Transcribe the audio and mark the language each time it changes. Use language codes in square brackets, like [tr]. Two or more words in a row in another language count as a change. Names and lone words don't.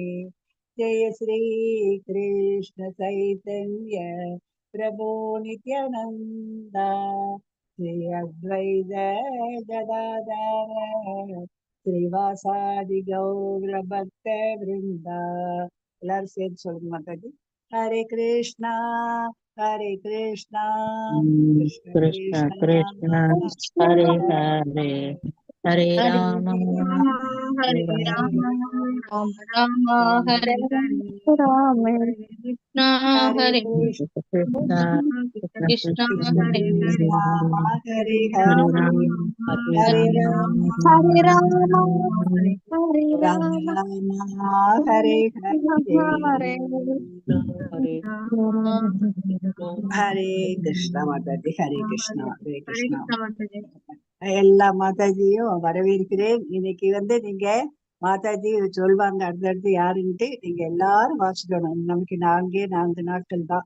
[sa] जय श्री कृष्ण चैतन्य प्रभु नित्यानंदा श्री अद्वैत गदाधर श्रीवासादि गौर भक्त वृंदा. [ta] எல்லாரும் சேர்ந்து சொல்லுங்க மாதாஜி. ஹரே கிருஷ்ணா கிருஷ்ண [sa] कृष्ण கிருஷ்ண कृष्ण हरे हरे, हरे राम हरे राम राम राम हरे हरे, राम कृष्ण हरे कृष्ण कृष्ण कृष्ण हरे हरे, हरे हरे हरे राम हरे राम हरे राम हरे राम हरे हरे. [ta] ஹரே கிருஷ்ணா மாதாஜி. ஹரே கிருஷ்ணா ஹரே கிருஷ்ணா. எல்லா மாதாஜியும் வரவேற்கிறேன். இன்னைக்கு நீங்க மாதாஜி சொல்வாங்க அடுத்தடுத்து யாருன்ட்டு. நீங்க எல்லாரும் வாசிக்கணும். நமக்கு 4 நாட்கள் தான்.